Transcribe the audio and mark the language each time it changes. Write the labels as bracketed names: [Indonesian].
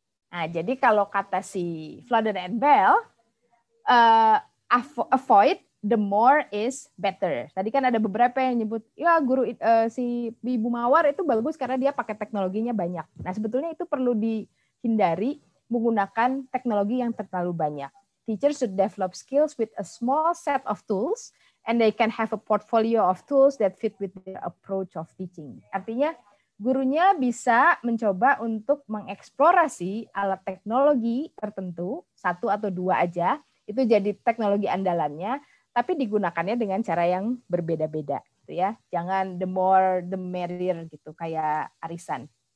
[Indonesian] Nah, jadi kalau kata si Fladen and Bell, [English] avoid the more is better. [Indonesian] Tadi kan ada beberapa yang nyebut, ya guru si Ibu Mawar itu bagus karena dia pakai teknologinya banyak. Nah, sebetulnya itu perlu dihindari menggunakan teknologi yang terlalu banyak. [English] Teachers should develop skills with a small set of tools, and they can have a portfolio of tools that fit with their approach of teaching. [Indonesian] Artinya, gurunya bisa mencoba untuk mengeksplorasi alat teknologi tertentu, satu atau dua aja, itu jadi teknologi andalannya, tapi digunakannya dengan cara yang berbeda-beda, gitu ya. Jangan [English] the more the merrier [Indonesian] gitu, kayak arisan.